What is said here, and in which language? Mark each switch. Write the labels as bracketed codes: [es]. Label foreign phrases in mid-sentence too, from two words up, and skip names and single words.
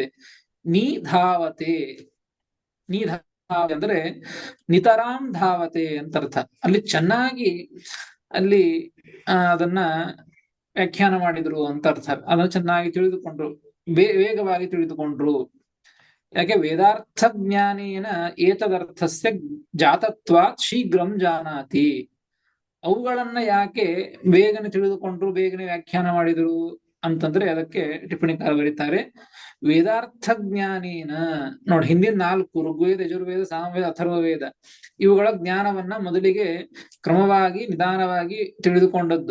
[kn] ನಿಧಾವತೆ ಅಂದ್ರೆ [sa] ನಿತರಾಂ ಧಾವತೆ [kn] ಅಂತ ಅರ್ಥ. ಅಲ್ಲಿ ಚೆನ್ನಾಗಿ ಅದನ್ನ ವ್ಯಾಖ್ಯಾನ ಮಾಡಿದ್ರು ಅಂತ ಅರ್ಥ. ಅದನ್ನು ಚೆನ್ನಾಗಿ ತಿಳಿದುಕೊಂಡ್ರು, ವೇಗವಾಗಿ ತಿಳಿದುಕೊಂಡ್ರು. [sa] ಯಾಕೆ ವೇದಾರ್ಥ ಜ್ಞಾನೇನ ಏತದರ್ಥಸ್ಯ ಜಾತತ್ವಾತ್ ಶೀಘ್ರಂ ಜಾನಾತಿ. [kn] ಅವುಗಳನ್ನ ಯಾಕೆ ಬೇಗನೆ ತಿಳಿದುಕೊಂಡ್ರು, ಬೇಗನೆ ವ್ಯಾಖ್ಯಾನ ಮಾಡಿದ್ರು ಅಂತಂದ್ರೆ ಅದಕ್ಕೆ ಟಿಪ್ಪಣಿಕಾರ ಬರೀತಾರೆ, [sa] ವೇದಾರ್ಥ ಜ್ಞಾನೇನ. [kn] ನೋಡಿ, ಹಿಂದಿನ 4 ಋಗ್ವೇದ, ಯಜುರ್ವೇದ, ಸಾಮವೇದ, ಅಥರ್ವ ವೇದ, ಇವುಗಳ ಜ್ಞಾನವನ್ನ ಮೊದಲಿಗೆ ಕ್ರಮವಾಗಿ ನಿಧಾನವಾಗಿ ತಿಳಿದುಕೊಂಡದ್ದು.